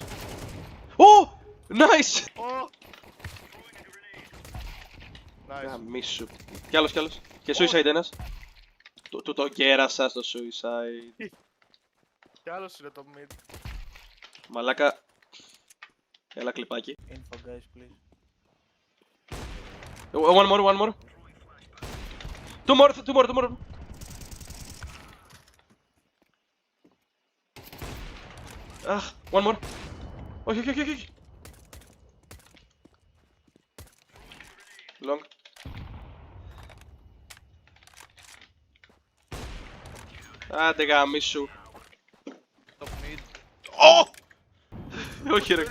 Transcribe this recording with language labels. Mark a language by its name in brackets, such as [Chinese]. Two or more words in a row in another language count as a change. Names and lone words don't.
[Greek] Ω! Nice! Γαμίσου. Κι άλλος, κι άλλος. Και suicide ένας. Του το κέρασα στο suicide. Κι άλλος είναι το mid. Μαλάκα. Έλα κλιπάκι. [English] info guys please. One more, one more. Two more, two more, two more. Αχ, one more. [Greek] Όχι, όχι, όχι, όχι. Long. Άντε γαμίσου. Ω! Όχι ρε.